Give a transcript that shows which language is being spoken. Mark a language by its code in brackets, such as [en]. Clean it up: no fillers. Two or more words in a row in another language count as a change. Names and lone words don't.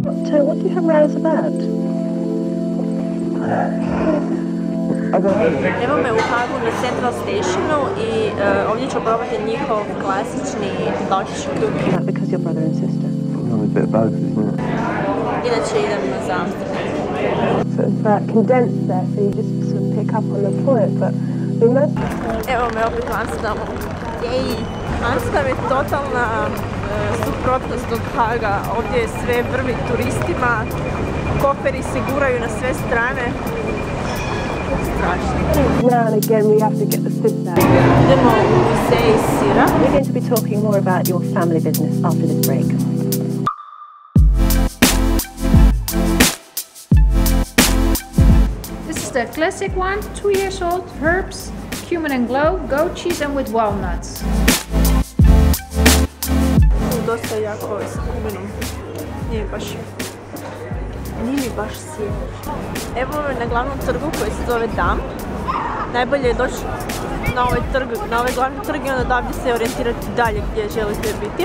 [en] what do you have rows about? [hr] Evo me u Hagu na Central Stationu i ovdje ću probati njihov klasični [en] Dutch cookie. Is that because your brother and sister? Well, a bit of both, isn't it? [hr] Inače idem za Amsterdam. [en] Sort of condensed there, so you just sort of pick up on the point, but we must... [hr] Evo me opet u Amsterdamu. Jej! Amsterdam je totalna suprotnost od Haga. Ovdje je sve vrvi turistima, koferi se guraju na sve strane. Strašno. [en] Now and again we have to get the stiff out. [hr] Idemo u muzej sira. [en] We're going to be talking more about your family business after this break. This is the classic one, 2 years old, herbs, cumin and glow, goat cheese and with walnuts. [hr] Dosta je jako s kuminom. Nije mi baš sjeo. Evo me na glavnom trgu koji se zove Dam. Najbolje je doći na ovaj glavni trg i onda davdje se orijentirati dalje gdje želite biti.